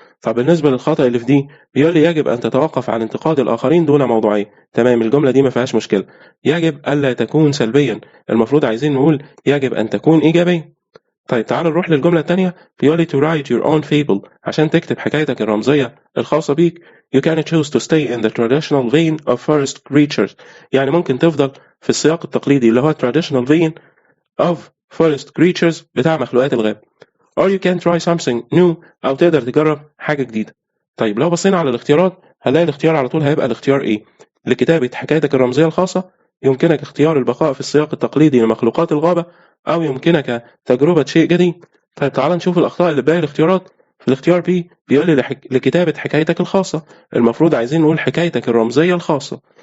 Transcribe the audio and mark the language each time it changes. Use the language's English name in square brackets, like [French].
[Arabic] طب بالنسبة للخطأ اللي في دي، بيقول لي يجب أن تتوقف عن انتقاد الآخرين دون موضوعية. تمام، الجملة دي ما فيهاش مشكلة. يجب ألا تكون سلبيا، المفروض عايزين نقول يجب أن تكون إيجابيا. طيب تعالوا نروح للجملة التانية. بيقول لي [English] to write your own fable، [Arabic] عشان تكتب حكايتك الرمزية الخاصة بيك. [English] you can choose to stay in the traditional vein of forest creatures، [Arabic] يعني ممكن تفضل في السياق التقليدي اللي هو [English] traditional vein of forest creatures [Arabic] بتاع مخلوقات الغاب. [English] or you can try something new، [Arabic] أو تقدر تجرب حاجة جديدة. طيب لو بصينا على الاختيارات هنلاقي الاختيار على طول هيبقى الاختيار إيه؟ لكتابة حكايتك الرمزية الخاصة يمكنك اختيار البقاء في السياق التقليدي لمخلوقات الغابة، أو يمكنك تجربة شيء جديد. طيب تعال نشوف الأخطاء اللي باقي الاختيارات. في الاختيار B بيقول لي لكتابة حكايتك الخاصة، المفروض عايزين نقول حكايتك الرمزية الخاصة.